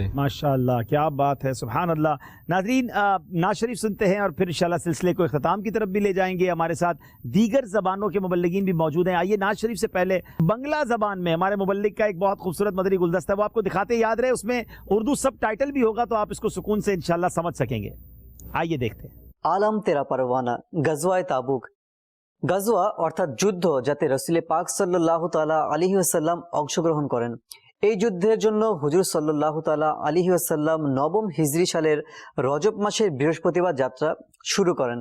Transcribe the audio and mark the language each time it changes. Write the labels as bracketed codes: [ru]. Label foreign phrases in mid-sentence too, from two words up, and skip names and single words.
[ur] ماشاءاللہ کیا بات ہے، [ar] سبحان اللہ. [ur] ناظرین نعت شریف سنتے ہیں اور پھر انشاءاللہ سلسلے کو اختتام کی طرف بھی لے جائیں گے. ہمارے ساتھ دیگر زبانوں کے مبلغین بھی موجود ہیں. آئیے نعت شریف سے پہلے بنگلہ زبان میں ہمارے مبلغ کا ایک بہت خوبصورت مدنی گلدستہ ہے، وہ آپ کو دکھاتے یاد رہے، اس میں اردو سب ٹائٹل بھی ہوگا تو آپ اس کو سکون سے انشاءاللہ سمجھ سکیں گے. آئیے دیکھتے ہیں. [bn] আলম তেরা পরওয়ানা গজওয়ায়ে তাবুক গজওয়া অর্থাৎ যুদ্ধ যাতে রাসূল পাক [ar] صلى الله تعالى عليه وسلم [bn] অংশগ্রহণ করেন। এই যুদ্ধের জন্য হুজুর [ar] صلى الله تعالى عليه وسلم [bn] নবম হিজরি সালের রজব মাসের বৃহস্পতিবার যাত্রা শুরু করেন।